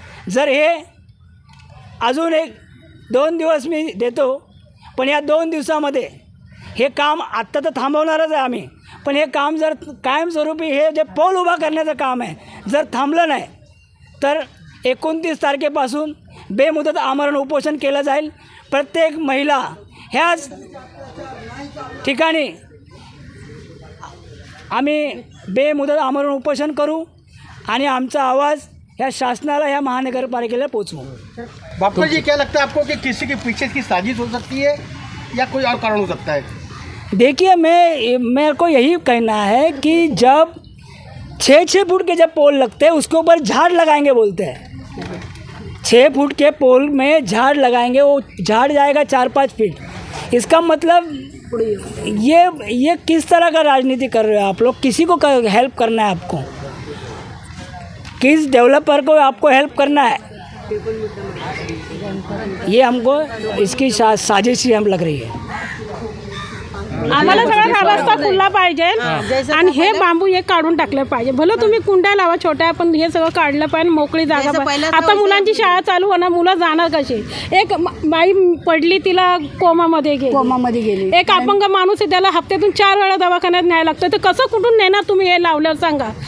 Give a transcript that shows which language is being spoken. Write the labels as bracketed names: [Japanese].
[Marathi] जर हे अजून 1-2 दिवस मी देतो, पण या 2 दिवसामध्ये हे काम आत्ता तर थांबवणारच आहे आम्ही, पण हे काम जर कायमस्वरूपी हे जे पोल उभा करण्याचं काम आहे जर थांबलं नाही तर 29 तारखेपासून बेमुदत आमरण उपोषण केलं जाईल. प्रत्येक महिला ह्याच ठिकाणी आम्ही बेमुदत आमरण उपोषण करू आणि आमचा आवाज ह्या शासनाला, ह्या महानगरपालिकेला पोचवू. [Hindi] बापू जी, क्या लगता है आपको कि किसी के पीछे की साजिश हो सकती है या कोई और कारण हो सकता है? देखिए, मेरे को यही कहना है कि जब 6-6 फुट के जब पोल लगते हैं उसके ऊपर झाड़ लगाएंगे बोलते हैं. 6 फुट के पोल में झाड़ लगाएंगे, वो झाड़ जाएगा 4-5 फीट. इसका मतलब ये किस तरह का राजनीति कर रहे हो आप लोग? किसी को हेल्प करना है आपको? किस डेवलपर को आपको हेल्प करना है? ये हमको इसकी साजिश ही हम लग रही है. [Marathi] आम्हाला सगळा हा रस्ता खुला पाहिजे आणि हे बांबू एक काढून टाकलं पाहिजे. भलं तुम्ही कुंड्या लावा छोट्या, पण हे सगळं काढलं पाहिजे, मोकळी जागा पाहिजे. आता मुलांची शाळा चालू होणार, मुलं जाणार कशी? एक बाई पडली, तिला कोमामध्ये गेली. एक अपंग माणूस आहे, त्याला हप्त्यातून 4 वेळा दवाखान्यात न्यायला लागतं. तर कसं कुठून नेणार तुम्ही? हे लावल्यावर सांगा.